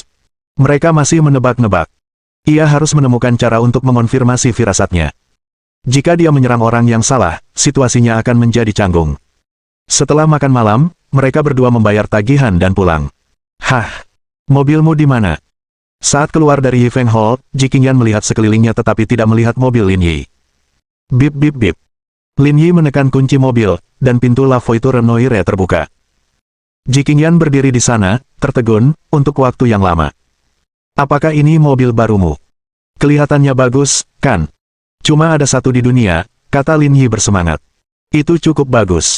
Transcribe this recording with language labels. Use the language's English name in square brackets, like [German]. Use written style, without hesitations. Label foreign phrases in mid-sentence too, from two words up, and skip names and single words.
[Indonesian] Mereka masih menebak-nebak. Ia harus menemukan cara untuk mengonfirmasi firasatnya. Jika dia menyerang orang yang salah, situasinya akan menjadi canggung. Setelah makan malam, mereka berdua membayar tagihan dan pulang. Hah? Mobilmu di mana? Saat keluar dari Yifeng Hall, Ji Qingyan melihat sekelilingnya tetapi tidak melihat mobil Lin Yi. Bip bip bip. Lin Yi menekan kunci mobil, dan pintu La Voiture Noire terbuka. Ji Qingyan berdiri di sana, tertegun, untuk waktu yang lama. Apakah ini mobil barumu? Kelihatannya bagus, kan? Cuma ada satu di dunia, kata Lin Yi bersemangat. Itu cukup bagus.